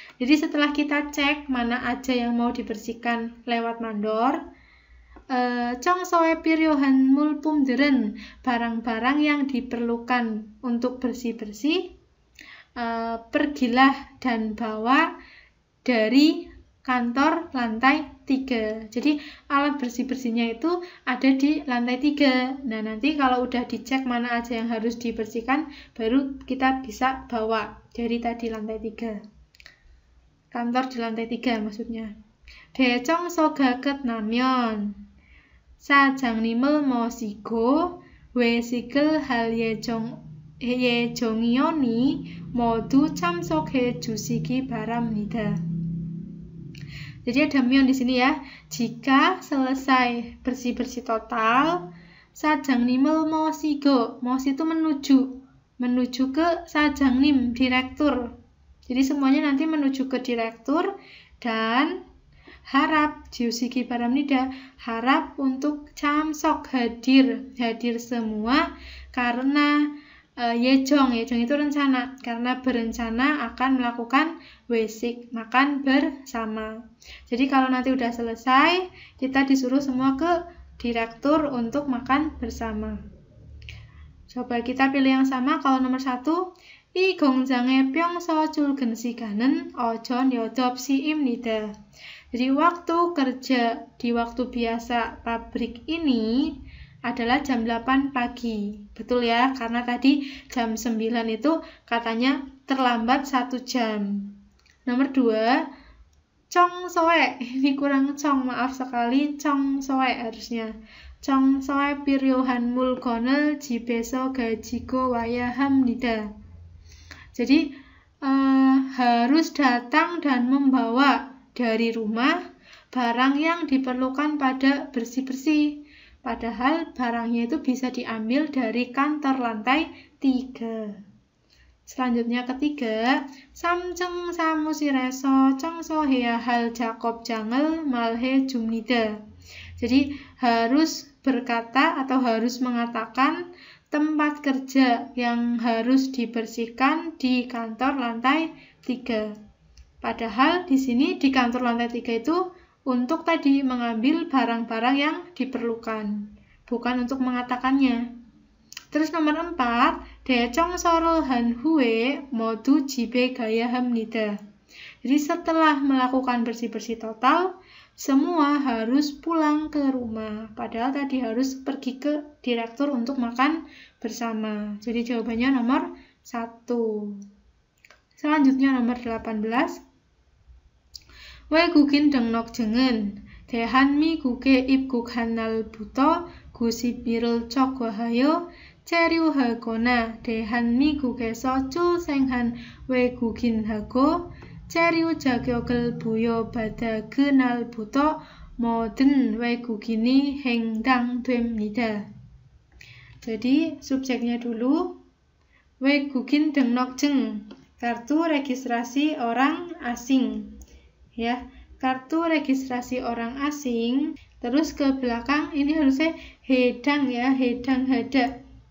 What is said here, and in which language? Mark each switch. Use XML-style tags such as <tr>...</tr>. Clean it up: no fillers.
<id>Jadi setelah kita cek mana aja yang mau dibersihkan lewat mandor,</id> <ko>청소에 필요한 물품들은</ko> <id>barang-barang yang diperlukan untuk bersih-bersih, pergilah dan bawa dari kantor lantai 3. Jadi alat bersih-bersihnya itu ada di lantai 3. Nah, nanti kalau udah dicek mana aja yang harus dibersihkan, baru kita bisa bawa dari tadi lantai 3. Kantor di lantai 3 maksudnya.</id> <ko>대청소가 끝나면 사장님을 모시고 외식을 할 예정이오니 모두 참석해 주시기 바랍니다.</ko> <id>Jadi ada mion di sini ya. Jika selesai bersih-bersih total,</id> <ko>사장님을 모시고,</ko> <id>mosi itu menuju ke 사장님, direktur. Jadi semuanya nanti menuju ke direktur dan harap</id> <ko>주시기 바랍니다.</ko> <id>Harap untuk 참석 hadir semua karena 예정 itu rencana, karena berencana akan melakukan wesik, makan bersama. Jadi kalau nanti udah selesai, kita disuruh semua ke direktur untuk makan bersama. Coba kita pilih yang sama. Kalau nomor 1,</id> <ko>이 공장에 평소 출근 시간은 오전 8시입니다.</ko> <id>Jadi waktu kerja di waktu biasa pabrik ini adalah jam 8 pagi. Betul ya, karena tadi jam 9 itu katanya terlambat 1 jam. Nomor 2, 청소에, ini kurang maaf sekali, 청소에 harusnya.</id> <ko>청소에 필요한 물건을 집에서 가지고 와야 합니다.</ko> <id>Jadi harus datang dan membawa dari rumah barang yang diperlukan pada bersih-bersih. Padahal barangnya itu bisa diambil dari kantor lantai 3. Selanjutnya ketiga,</id> <ko>삼층 사무실에서 청소해야 할 작업장을 말해 줍니다.</ko> <id>Jadi harus berkata atau harus mengatakan tempat kerja yang harus dibersihkan di kantor lantai 3. Padahal di sini di kantor lantai 3 itu untuk tadi mengambil barang-barang yang diperlukan, bukan untuk mengatakannya. Terus nomor 4,</id> <ko>대청소를 한 후에 모두 집에 가야 합니다.</ko> <id>Jadi setelah melakukan bersih-bersih total, semua harus pulang ke rumah. Padahal tadi harus pergi ke direktur untuk makan bersama. Jadi jawabannya nomor 1. Selanjutnya nomor 18.</id> <ko>외국인 등록증은 대한민국에 입국한 날부터 90일을 촉구하여 체류하거나 대한민국에서 출생한 외국인하고 체류 자격을 부여받아 그날부터 모든 외국인이 해당됩니다.</ko> <id>Jadi subjeknya dulu,</id> <ko>외국인 등록증,</ko> <id>kartu registrasi orang asing. Ya, kartu registrasi orang asing. Terus ke belakang ini harusnya hedang ya, hedang hada.</id>